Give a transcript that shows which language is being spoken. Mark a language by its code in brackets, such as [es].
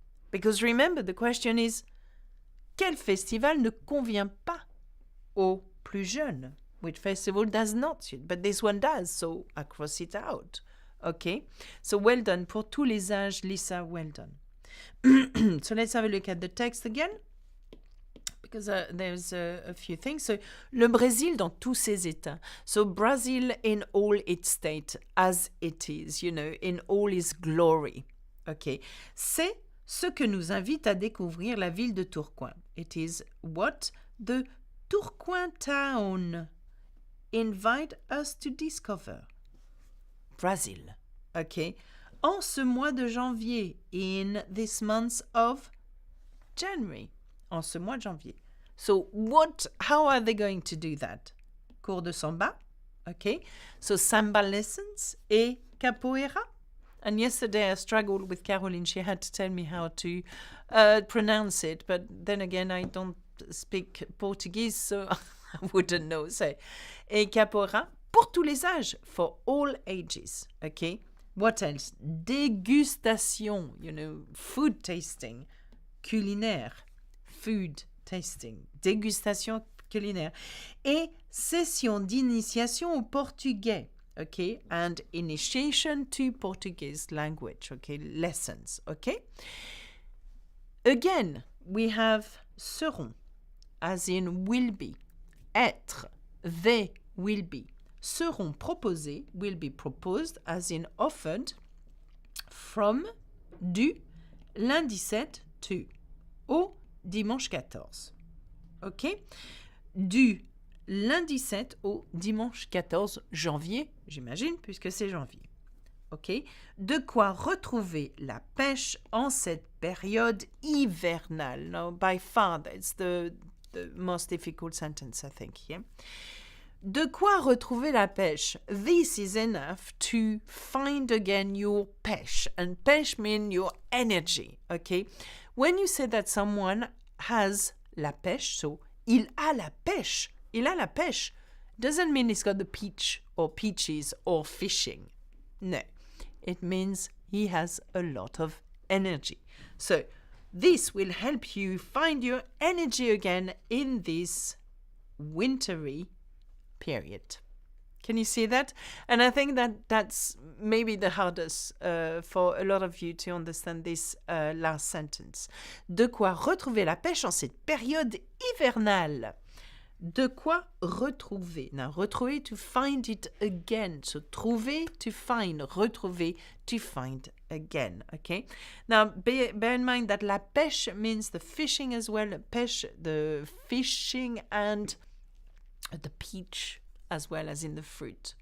[en] Because remember, the question is, [fr] quel festival ne convient pas aux plus jeunes? [en] Which festival does not suit? But this one does, so I cross it out. Okay? So well done. [fr] Pour tous les âges, [en] Lisa, well done. So let's have a look at the text again, because there's a few things. [fr] So, le Brésil dans tous ses états. [en] So Brazil in all its state, as it is, you know, in all its glory. Okay. [fr] C'est ce que nous invite à découvrir la ville de Tourcoing. [en] It is what the Tourcoing town invite us to discover. [fr] Brazil. Okay. En ce mois de janvier, [en] in this month of January. [fr] En ce mois de janvier. [en] So how are they going to do that? [fr] Cours de samba. [en] Okay. So samba lessons et capoeira. And yesterday I struggled with Caroline. She had to tell me how to pronounce it. But then again, I don't speak Portuguese, so I wouldn't know. [fr] So, et capoeira pour tous les âges, [en] for all ages. Okay. What else? Dégustation, you know, food tasting. Culinaire, food tasting. [fr] Dégustation culinaire. Et session d'initiation au portugais. [en] Okay, and initiation to Portuguese language, okay, lessons, okay. Again, we have seront, as in will be, être, they will be. [fr] Seront proposés, [en] will be proposed, as in offered, from, du, lundi 7 to, [fr] au dimanche 14, [en] okay. [fr] Du lundi 7 au dimanche 14 janvier, j'imagine, puisque c'est janvier. OK? De quoi retrouver la pêche en cette période hivernale. [en] Now, by far, that's the most difficult sentence, I think, here. [fr] De quoi retrouver la pêche? [en] This is enough to find again your pêche. And pêche means your energy, okay? When you say that someone has la pêche, so [fr] il a la pêche, il a la pêche, [en] doesn't mean he's got the peach or peaches or fishing. No, it means he has a lot of energy. So this will help you find your energy again in this wintry period. Can you see that? And I think that that's maybe the hardest for a lot of you to understand this last sentence. [fr] De quoi retrouver la pêche en cette période hivernale. De quoi retrouver. [en] Now, retrouver, to find it again. So, trouver, to find. Retrouver, to find again. Okay? Now, bear in mind that la pêche means the fishing as well. Pêche, the fishing, and the peach as well as in the fruit.